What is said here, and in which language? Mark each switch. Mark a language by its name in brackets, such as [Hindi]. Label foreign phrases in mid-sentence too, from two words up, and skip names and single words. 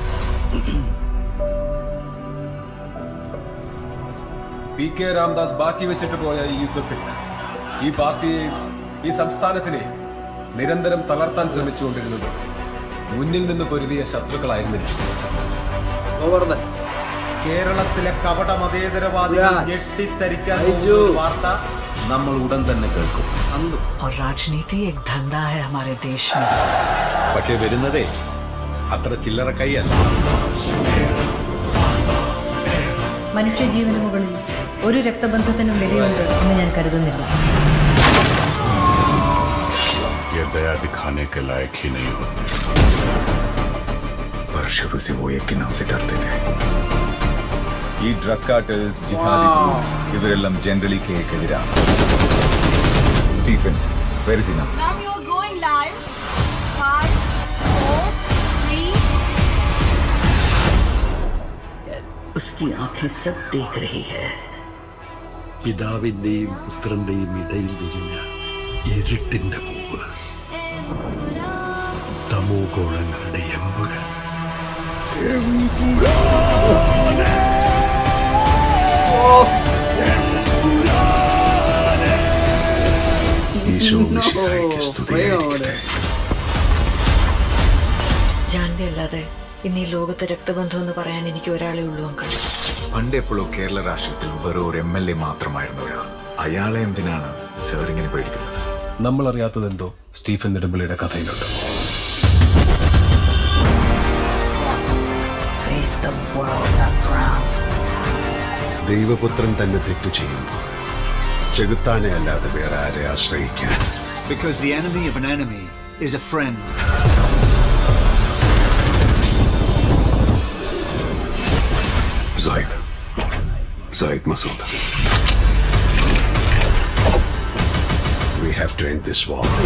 [Malayalam] PK രാംദാസ് ബാക്കി വെച്ചിട്ട് പോയ ഈ യുദ്ധത്തിൽ ഈ പാർട്ടിയെ, ഈ സംസ്ഥാനത്തിനെ നിരന്തരം തളർത്താൻ ശ്രമിച്ചുകൊണ്ടിരുന്നത് മുന്നിൽ നിന്ന് പൊരുതിയ ശത്രുക്കളായിരുന്നില്ല. കേരളത്തിലെ കപട മതേതരവാദികൾ ഞെട്ടിത്തരിക്കാൻ പോകുന്ന ഒരു വാർത്ത നമ്മൾ ഉടൻ തന്നെ കേൾക്കും. [Hindi] और राजनीति एक धंधा है हमारे देश में. [Malayalam] പക്ഷേ വരുന്നതേ അത്ര ചില്ലറ കൈയല്ല. മനുഷ്യജീവന് മുകളിൽ ഒരു രക്തബന്ധത്തിനും വിലയുണ്ട് എന്ന് ഞാൻ കരുതുന്നില്ല. [Hindi] ये दया दिखाने के लायक ही नहीं होते, पर शुरू से वो एक के नाम से डरते थे. [Malayalam] ഈ [English] drug cartels, jihadi groups [Malayalam] ഇവരെല്ലാം ജനറലി കേക്കെതിരാണ്. [English] സ്റ്റീഫൻ, where is he now? Now you are going live. 5, 4, 3. [Hindi] उसकी आंखें सब देख रही है. [Malayalam] പിതാവിന്റെയും പുത്രന്റെയും ഇടയിൽ വിരിഞ്ഞ ഇരുട്ടിന്റെ പൂവ്, തമോഗോളങ്ങളുടെ എമ്പുരാൻ. ഈശോ മിശിഹായ്ക്ക് സ്തുതിയായിരിക്കട്ടെ. ജാൻവി അല്ലാതെ ഇന്ന് ഈ ലോകത്തെ രക്തബന്ധം എന്ന് പറയാൻ എനിക്ക് ഒരാളെ ഉള്ളൂ അങ്കിൾ. പണ്ടെപ്പോഴും കേരള രാഷ്ട്രീയത്തിൽ വെറും ഒരു MLA മാത്രമായിരുന്നു ഒരാൾ. അയാളെ എന്തിനാണ് സാർ ഇങ്ങനെ പേടിക്കുന്നത്? നമ്മൾ അറിയാത്തതെന്തോ സ്റ്റീഫൻ നെടുമ്പള്ളിയുടെ കഥയിലുണ്ട്. [English] Face the world around. [Malayalam] ദൈവപുത്രൻ തന്നെ തെറ്റു ചെയ്യുമ്പോൾ ചെകുത്താനെ അല്ലാതെ വേറെ ആരെ ആശ്രയിക്കാൻ? [English] Because the enemy of an enemy is a friend. Zaid Masood. We have to end this war.